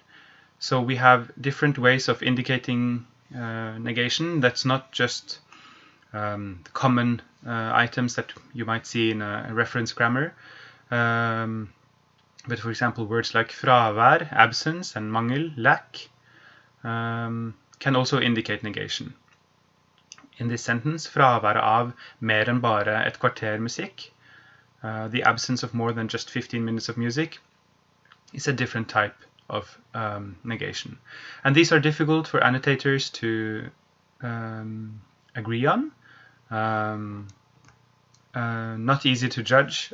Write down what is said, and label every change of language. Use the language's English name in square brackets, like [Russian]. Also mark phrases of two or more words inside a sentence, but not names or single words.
[English] So we have different ways of indicating negation that's not just common items that you might see in a reference grammar, but for example words like fravær, absence, and mangel, lack, can also indicate negation. In this sentence, [Norwegian] fraværet av mer enn bare et kvarter musikk, [English] the absence of more than just 15 minutes of music, is a different type of negation. And these are difficult for annotators to agree on, not easy to judge.